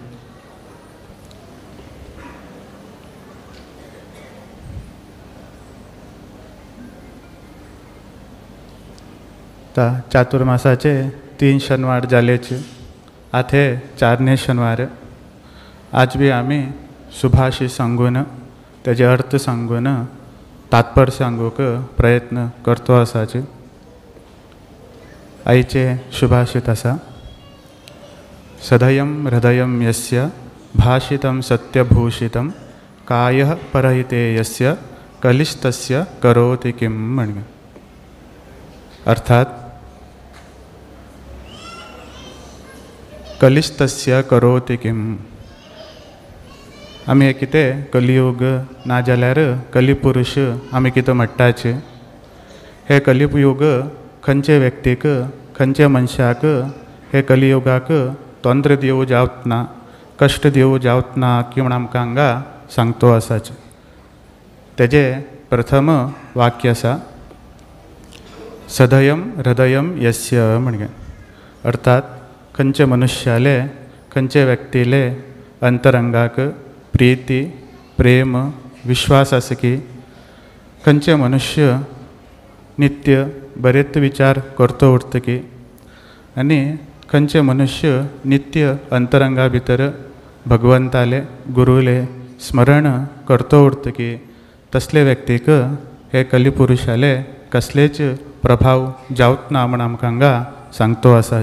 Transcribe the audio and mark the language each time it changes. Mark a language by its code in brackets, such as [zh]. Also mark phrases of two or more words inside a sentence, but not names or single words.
[kok] चातुर्मासाचे 3 शनिवार जालेचे, आथे 4ने शनिवार। आज भी आम्ही सुभाषी सांगून त्याचे अर्थ सांगून तात्पर्य सांगूक प्रयत्न करतो आसाचे। आईचे सुभाषित असा, [sa] सदयं हृदयं यस्य भाषितं सत्यभूषितं कायः परहिते यस्य कलिस्तस्य करोति किं म्हणगे। अर्थात कलिस्तस्य करोति किं, [kok] आमी हे कितें कलियुग ना जाल्यार कलिपुरुष आमी कितें म्हणटाचे। हे कलियुग खंयचे व्यक्तीक खंयचे मनशाक हे कलियुगाक तोंद्र दिवं जावत ना, कश्ट दिवं जावत ना की म्हण आमकां हांगा सांगतो आसाचे। तेजे प्रथम वाक्य आसा, [sa] सदयं हृदयं यस्य म्हणगे। [kok] अर्थात खंयचे मनुष्याले खंयचे व्यक्तीले अंतरंगाक प्रीती प्रेम विश्वास आसा की खंयचे मनुष्य नित्य बरेच विचार करतो उरतकी आनी खंयचे मनुष्य नित्य अंतरंगा भितर भगवंताले गुरुले स्मरण करतो उरतकी तसले व्यक्तीक हे कलिपुरुषाले कसलेच प्रभाव जावत ना म्हण आमकां हांगा सांगतो आसाच।